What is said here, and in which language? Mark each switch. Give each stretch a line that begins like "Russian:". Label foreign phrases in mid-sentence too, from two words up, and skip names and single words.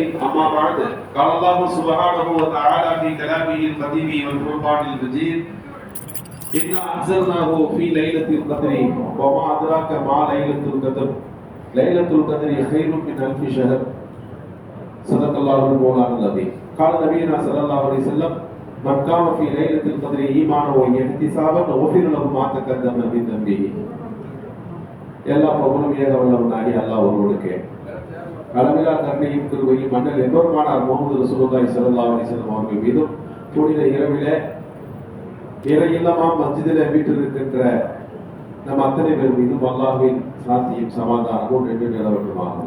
Arabic: أما بعد، قال الله سبحانه وتعالى في كلامه القديم والفرقان المجيد: إنا أنزلناه في ليلة القدر وما أدراك ما ليلة القدر ليلة القدر خير من ألف شهر. صدق الله المولان العظيم. قال نبينا صلى الله عليه وسلم: من قام في ليلة القدر إيمانا واحتسابا غفر له ما تقدم من ذنبه.
Tamil: எல்லா புகழும் ஏக வல்லவனாகிய அல்லாஹ் ஒருவனுக்கே. அளவிலா கருணையும் கிருபையும் மன்னல் எம்பெருமானார் முஹம்மது
Arabic: رسول الله صلى الله عليه وسلم
Tamil: அவர்கள் மீதும் புனித இரவிலே இறையில்லமாம் மஸ்ஜிதிலே வீற்றிருக்கின்ற நம் அத்தனை பேர் மீதும் அல்லாஹ்வின் சாந்தியும் சமாதானமும் என்று நிலவட்டுமாக.